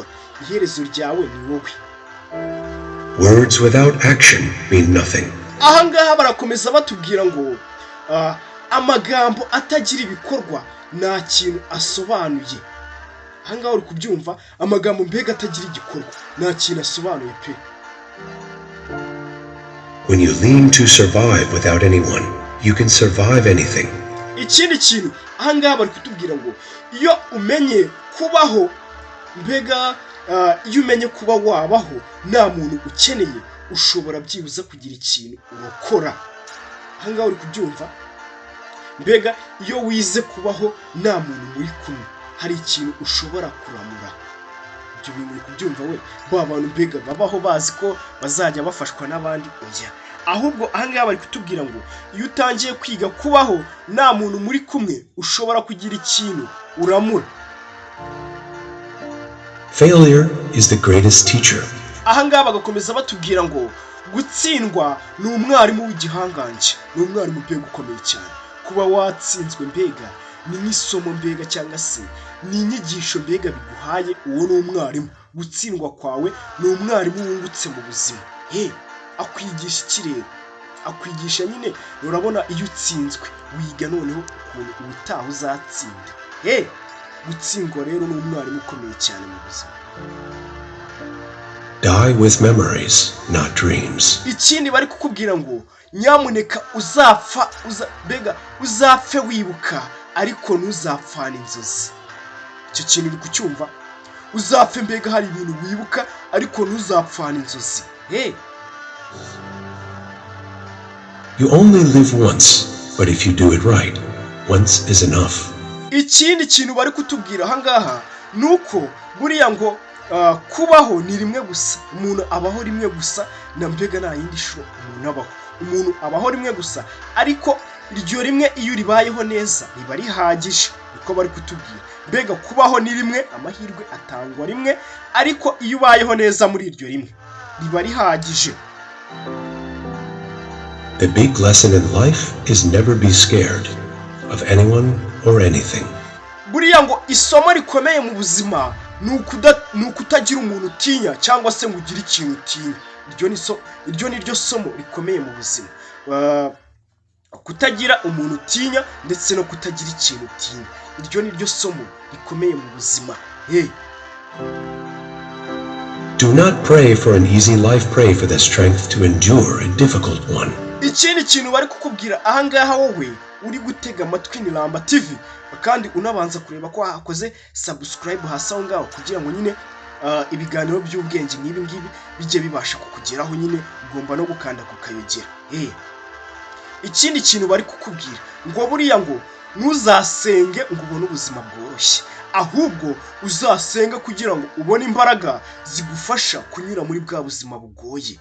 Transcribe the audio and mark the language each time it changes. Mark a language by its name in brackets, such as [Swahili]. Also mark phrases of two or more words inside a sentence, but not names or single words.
[Rundi] Iherezo ryawe ni wowe. [English] Words without action mean nothing. [Rundi] Ahangaha barakomeza batubwira ngo amagambo atagira ibikorwa nta kintu asobanuye. Ahangaha uri kubyumva, amagambo mbega atagira igikorwa nta kintu asobanuye pe. [English] When you lean to survive without anyone, you can survive anything. [Rundi] Ikindi kintu ahangaha bari kutubwira ngo iyo umenye kubaho, mbega iyo umenye kuba wabaho nta muntu ukeneye, ushobora byibuza kugira ikintu urokora. Ahangaha uri kubyumva, mbega iyo wize kubaho nta muntu muri kumwe, hari ikintu ushobora kuramura. Ibyo bintu uri kubyumva we, ba bantu mbega babaho bazi ko bazajya bafashwa n'abandi oya. Ahubwo ahangaha bari kutubwira ngo iyo utangiye kwiga kubaho nta muntu muri kumwe, ushobora kugira ikintu uramura. [English] Failure is the greatest teacher. [Rundi] Ahangaha bagakomeza batubwira ngo gutsindwa ni umwarimu w'igihangange, ni umwarimu mbega ukomeye cyane. Kuba watsinzwe mbega ni nk'isomo mbega cyangwa se ni inyigisho mbega biguhaye, uwo ni umwarimu. Gutsindwa kwawe ni umwarimu wungutse mu buzima. Akwigisha iki rero? Akwigisha nyine, urabona iyo utsinzwe wiga noneho ukuntu ubutaha uzatsinda. Gutsindwa rero ni umwarimu ukomeye cyane mu buzima. [English] Die with memories, not dreams. [Rundi] Ikindi bari kukubwira ngo nyamuneka uzapfe wibuka ariko ntuzapfana inzozi. Icyo kintu uri kucyumva? Uzapfe mbega hari ibintu wibuka ariko ntuzapfana inzozi. [English] You only live once, but if you do it right, once is enough. [Rundi] Ikindi kintu bari kutubwira ahangaha nuko buriya ngo kubaho ni rimwe gusa. Umuntu abaho rimwe gusa, na mbega nta yindi shuro umuntu abaho. Umuntu abaho rimwe gusa, ariko iryo rimwe iyo ribayeho neza riba rihagije. Niko bari kutubwira. Mbega kubaho ni rimwe, amahirwe atangwa rimwe, ariko iyo ubayeho neza muri iryo rimwe riba rihagije. [English] The big lesson in life is never be scared of anyone or anything. [Rundi] Buriya ngo isomo rikomeye mu buzima ni ukutagira umuntu utinya cyangwa se ngo ugire ikintu utinya. Iryo ni ryo somo rikomeye mu buzima. Kutagira umuntu utinya ndetse no kutagira ikintu utinya. Iryo ni ryo somo rikomeye mu buzima. [English] Do not pray for an easy life, pray for the strength to endure a difficult one. [Rundi] Ikindi kintu bari kukubwira ahangaha wowe uri gutega amatwi ni Ramba TV, kandi unabanza kureba ko hakoze subscribe hasi aho ngaho kugira ngo nyine ibiganiro by'ubwenge nk'ibi ngibi bijye bibasha kukugeraho. Nyine ugomba no gukanda ku kayogera. Ikindi kintu bari kukubwira ngo buriya ngo ntuzasenge ngo ubone ubuzima bworoshye, ahubwo uzasenga kugira ngo ubone imbaraga zigufasha kunyura muri bwa buzima bugoye.